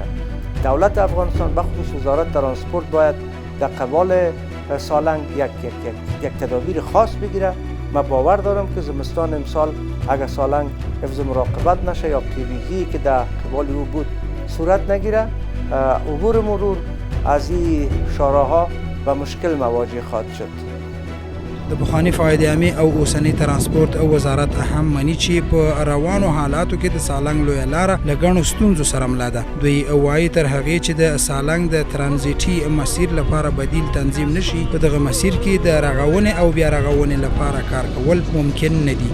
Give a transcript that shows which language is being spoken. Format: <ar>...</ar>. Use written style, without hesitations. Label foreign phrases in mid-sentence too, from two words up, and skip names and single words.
<fa>دولت افغانستان بخصوص وزارت ترانسپورت باید در قبال سالنگ یک تدابیر خاص بگیره. من باور دارم که زمستان امسال اگر سالنگ حفظ مراقبت نشه یا پیریزی که در قبال او بود صورت نگیره، عبور مرور از این شارع‌ها و مشکل مواجه خواهد شد.</fa> <ps>د بخوانی فایده‌یابي او اوسنی ترانسپورت او وزارت هم مني چې په روانو حالاتو کې د سالنګ لویه لاره له ګڼو ستونزو سره مله ده. دوی وایي تر هغې چې د سالنګ د ترانزیټي مسیر لپاره بدیل تنظیم نشي، په دغه مسیر کې د رغونې او بیا رغونې لپاره کار کول ممکن نه دي.</ps>